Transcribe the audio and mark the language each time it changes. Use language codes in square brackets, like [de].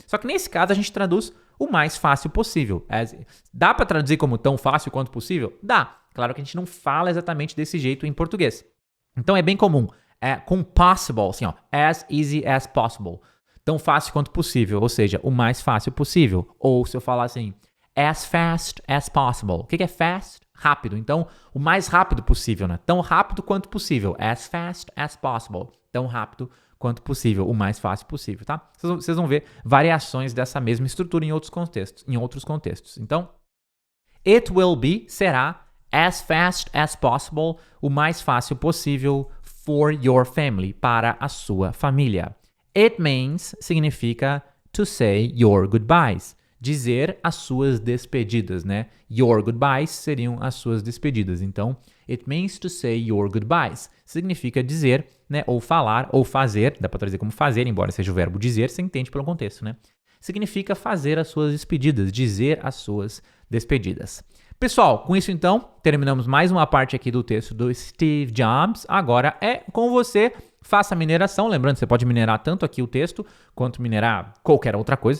[pt] Só que nesse caso a gente traduz o mais fácil possível. Dá para traduzir como tão fácil quanto possível? Dá. Claro que a gente não fala exatamente desse jeito em português. Então é bem comum, com possible, assim, ó, [en] as easy as possible, [pt] tão fácil quanto possível, ou seja, o mais fácil possível. Ou se eu falar assim, [en] as fast as possible. [pt] O que é fast? Rápido. Então, o mais rápido possível, né? Tão rápido quanto possível. [en] As fast as possible. [pt] Tão rápido quanto possível, o mais fácil possível, tá? Vocês vão ver variações dessa mesma estrutura em outros contextos. Então, [en] it will be, [pt] será, [en] as fast as possible, [pt] o mais fácil possível [en] for your family, [pt] para a sua família. [en] It means, [pt] significa [en] to say your goodbyes, [pt] dizer as suas despedidas, né? [en] Your goodbyes [pt] seriam as suas despedidas. Então, [en] it means to say your goodbyes. [pt] Significa dizer, né? Ou falar, ou fazer. Dá para traduzir como fazer, embora seja o verbo dizer, você entende pelo contexto, né? Significa fazer as suas despedidas, dizer as suas despedidas. Pessoal, com isso então, terminamos mais uma parte aqui do texto do Steve Jobs. Agora é com você. Faça a mineração. Lembrando, você pode minerar tanto aqui o texto, quanto minerar qualquer outra coisa.